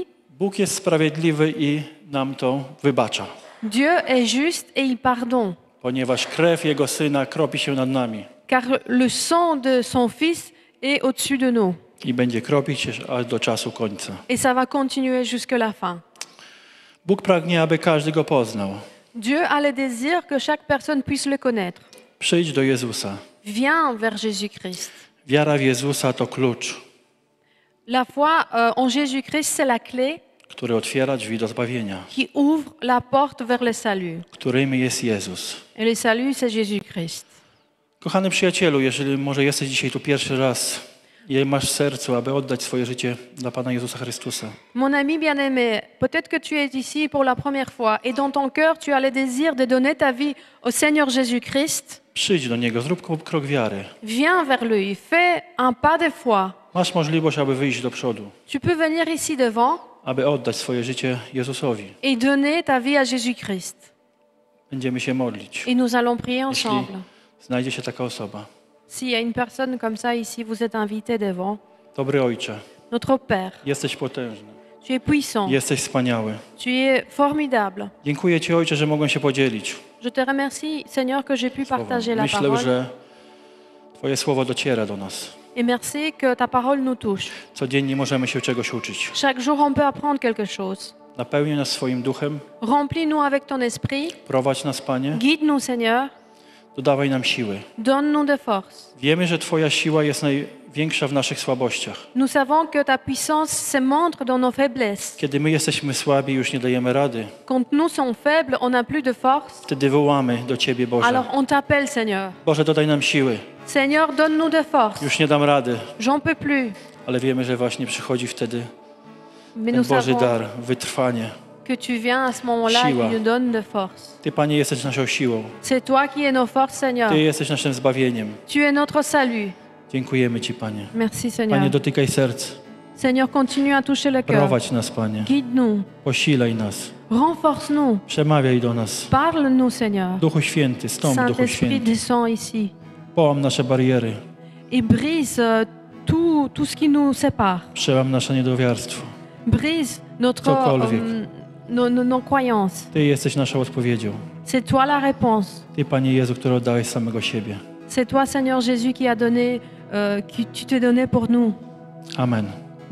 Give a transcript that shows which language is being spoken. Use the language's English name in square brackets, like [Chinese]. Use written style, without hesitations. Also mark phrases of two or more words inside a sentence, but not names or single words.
[Polish] Bóg jest sprawiedliwy i nam to wybacza, [French] Dieu est juste et il pardonne. [Polish] ponieważ krew Jego Syna kropi się nad nami [French] Car le sang de son Fils est au-dessus de nous. [Polish] i będzie kropić się aż do czasu końca. [French] Et ça va continuer jusqu'à la fin. [Polish] Bóg pragnie, aby każdy Go poznał. [French] Dieu a le désir que chaque personne puisse le connaître. [Polish] Przyjdź do Jezusa. [French] Viens vers Jésus-Christ. [Polish] Wiara w Jezusa to klucz, [French] La foi en Jésus-Christ, c'est la clé [Polish] który otwiera drzwi do zbawienia, [French] qui ouvre la porte vers le salut. [Polish] którym jest Jezus. [French] Et le salut, c'est Jésus-Christ. [Polish] Kochany przyjacielu, jeżeli może jesteś dzisiaj tu pierwszy raz i masz w sercu, aby oddać swoje życie dla Pana Jezusa Chrystusa, [French] Mon ami bien-aimé, peut-être que tu es ici pour la première fois et dans ton cœur, tu as le désir de donner ta vie au Seigneur Jésus-Christ. [Polish] przyjdź do Niego, zrób krok wiary. [French] Viens vers lui, fais un pas de foi. [Polish] Masz możliwość, aby wyjść do przodu, [French] Tu peux venir ici devant [Polish] aby oddać swoje życie Jezusowi. [French] et donner ta vie à Jésus-Christ. [Polish] Będziemy się modlić. [French] Et nous allons prier [Polish] Jeśli [French] ensemble. [Polish] znajdzie się taka osoba. [French] S'il y a une personne comme ça ici, vous êtes invité devant. [Polish] Dobry Ojcze, [French] Notre Père, [Polish] jesteś potężny, [French] tu es puissant, [Polish] jesteś wspaniały. [French] tu es formidable. [Polish] Dziękuję Ci, Ojcze, że mogłem się podzielić [French] Je te remercie, Seigneur, que j'ai pu [Polish] słowem. [French] partager la [Polish] Myślę, [French] parole. [Polish] że Twoje słowo dociera do nas. [French] Et merci que ta parole nous touche. [Polish] Codziennie możemy się czegoś uczyć. [French] Chaque jour, on peut apprendre quelque chose. [Polish] Napełnij nas swoim duchem, [French] Remplis-nous avec ton esprit. [Polish] prowadź nas, Panie, [French] Guide-nous, Seigneur. [Polish] dodawaj nam siły. [French] Donne-nous de force. [Polish] Wiemy, że Twoja siła jest największa w naszych słabościach. [French] Nous savons que ta puissance se montre dans nos faiblesses. [Polish] Kiedy my jesteśmy słabi, już nie dajemy rady, [French] Quand nous sommes faibles, on n'a plus de force. [Polish] wtedy wołamy do Ciebie, Boże. [French] Alors on t'appelle, Seigneur. [Polish] Boże, dodaj nam siły. [French] Seigneur, donne-nous de force. [Polish] Już nie dam rady, [French] J'en peux plus. [Polish] ale wiemy, że właśnie przychodzi wtedy [French] Mais [Polish] ten [French] nous [Polish] Boży [French] savons [Polish] dar, wytrwanie. [French] que tu viens à ce moment-là et [Polish] Siła. [French] tu nous donnes de force. [Polish] Ty, Panie, jesteś naszą siłą. [French] C'est toi qui es nos forces, Seigneur. [Polish] Ty jesteś naszym zbawieniem. [French] Tu es notre salut. [Polish] Dziękujemy Ci, Panie. [French] Merci, Seigneur. [Polish] Panie, dotykaj serc. [French] Seigneur, continue à toucher le cœur. [Polish] Prowadź nas, Panie. [French] Guide-nous. [Polish] Posilaj nas. [French] Renforce-nous. [Polish] Przemawiaj do nas. [French] Parle-nous, Seigneur. [Polish] Duchu Święty, stąp, Duchu [French] Saint-Esprit, [Polish] Święty. [French] descend ici [Polish] Połam nasze bariery. [French] et brise tout ce qui nous sépare. [Polish] Przełam nasze niedowiarstwo. [French] Brise notre, [Polish] Cokolwiek. [French] nos croyances. [Polish] Ty jesteś naszą odpowiedzią. [French] C'est toi la réponse. [Polish] Ty, Panie Jezu, który oddałeś samego siebie. [French] C'est toi, Seigneur Jésus, qui tu t'es donné pour nous. Amen.